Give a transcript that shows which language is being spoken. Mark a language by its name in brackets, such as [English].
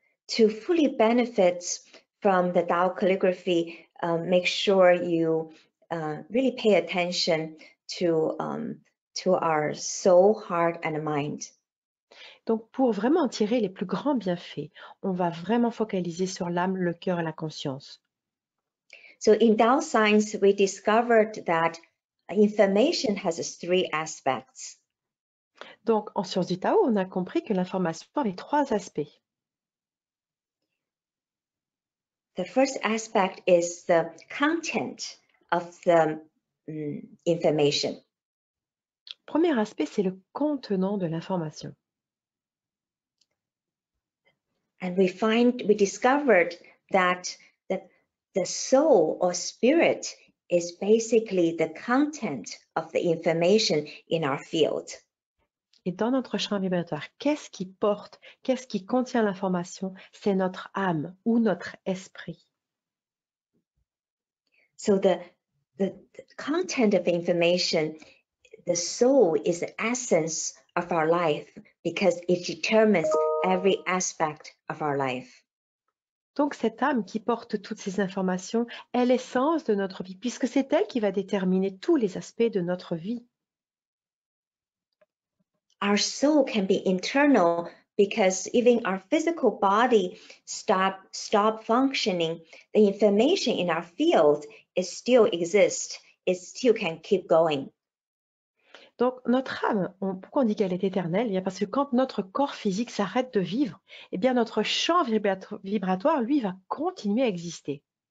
[English] To fully benefit from the Tao calligraphy, make sure you really pay attention to our soul, heart, and mind. [French] Donc, pour vraiment en tirer les plus grands bienfaits, on va vraiment focaliser sur l'âme, le cœur et la conscience. [English] So in Tao Science, we discovered that information has three aspects. [French] Donc, en sciences du Tao, on a compris que l'information avait trois aspects. [English] The first aspect is the content of the information. [French] Premier aspect, c'est le contenant de l'information. [English] And we discovered that the soul or spirit is basically the content of the information in our field. [French] Et dans notre champ vibratoire, qu'est-ce qui porte, qu'est-ce qui contient l'information? C'est notre âme ou notre esprit. [English] So the content of information, the soul is the essence of our life because it determines every aspect of our life. [French] Donc cette âme qui porte toutes ces informations est l'essence de notre vie, puisque c'est elle qui va déterminer tous les aspects de notre vie. [English] Our soul can be internal because even our physical body stop functioning, the information in our field it still exists. It still can keep going. [French] Donc notre âme, pourquoi on dit qu'elle est éternelle? Eh bien parce que quand notre corps physique s'arrête de vivre, eh bien notre champ vibratoire, lui, va continuer à exister.